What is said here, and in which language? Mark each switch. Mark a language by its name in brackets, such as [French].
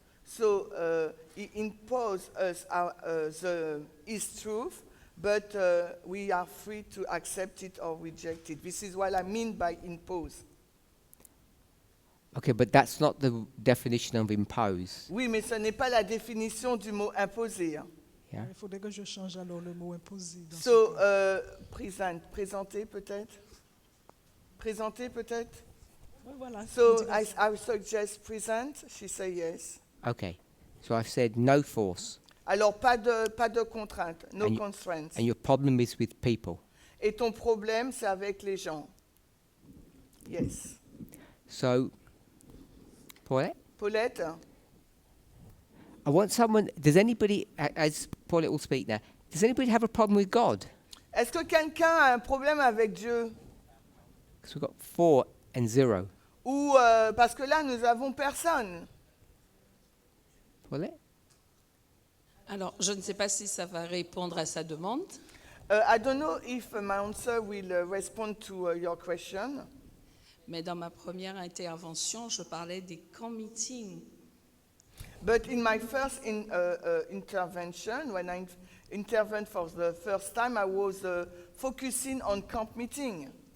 [English] So he imposes us his truth, but we are free to accept it or reject it. This is what I mean by impose. Okay, but that's not the definition of impose. [French] Oui, mais ce n'est pas la définition du mot imposer. Hein. [English] Yeah. [French] Il faudrait que je change alors le mot imposer. Dans [English] So, [French] ce cas. présenter peut-être. Présenter peut-être. Ouais, voilà. on [English] So [French] dirait ça. [English] I suggest present. She say yes. Okay. So I've said no force, [French] Alors pas de contrainte, no [English] And you- constraints. and your problem is with people. [French] Et ton problème c'est avec les gens. [English] Yes. So, Paulette, Paulette, I want someone. Does anybody, as Paulette will speak now, does anybody have a problem with God? [French] est-ce que quelqu'un a un problème avec Dieu? [English] Because we've got 4 and 0. [French] Ou parce que là nous avons personne. [English] Paulette? [French] Alors, je ne sais pas si ça va répondre à sa demande. [English] I don't know if my answer will respond to your question. [French] Mais dans ma première intervention, je parlais des camp meetings. [English] But in my first intervention, when I intervened for the first time, I was focusing on camp meeting.